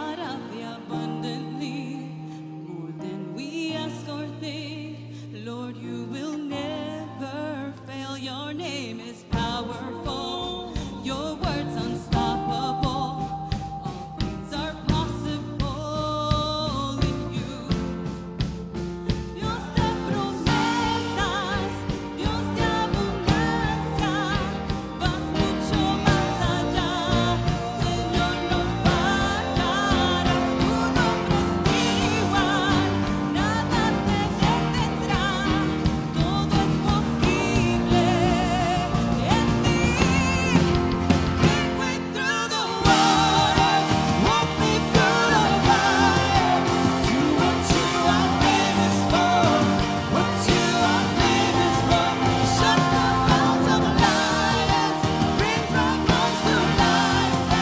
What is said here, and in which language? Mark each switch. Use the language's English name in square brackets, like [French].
[English] God of the abundantly, more than we ask or think. Lord, you will never fail. Your name is powerful. Your word's unstoppable. All things are possible in you. [Spanish] Dios de promesas, Dios de abundancia, vas mucho más allá, Señor, no fallarás, tu nombre es igual, nada te detendrá, todo es posible en ti. [English] Make way through the waters, walk me through the fire. Do what you are famous for, what you are famous for. Shut the mouths of lions, bring dry bones to life.